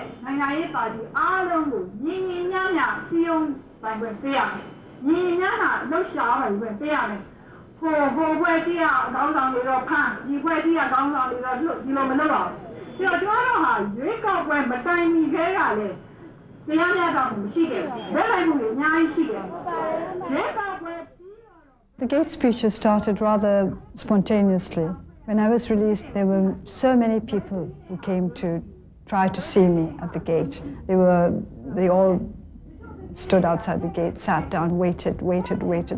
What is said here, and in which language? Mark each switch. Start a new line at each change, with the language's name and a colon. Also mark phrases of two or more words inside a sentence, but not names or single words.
Burmese: နိုင်ငံရေးပါတီအားလုံးကိုညီညီမျှမျှစည်းရုံးပိုင်ခွင့်ပေးရမယ်။ညီညီမျှမျှလှုပ်ရှားပိုင်ခွင့်ပေးရမယ်။ဟိုဖွဲ့စည်းရခေါင်းဆောင်တွေတော့ဖမ်းဒီဖွဲ့စည်းရခေါင်းဆောင်တွေတော့လွတ်ဒီလိုမလုပ်ပါဘူး။ပြီးတော့ကျွန်တော်တို့ဟာရွေးကောက်ပွဲမတိုင်မီခဲကလည်းတရားမျှတမှုမရှိခဲ့ဘူး။လက်လိုက်မှုတွေအများကြီးရှိခဲ့တယ်။ရွေးကောက်ပွဲ
English: The gate speeches started rather spontaneously. When I was released, there were so many people who came to try to see me at the gate. They all stood outside the gate, sat down, waited.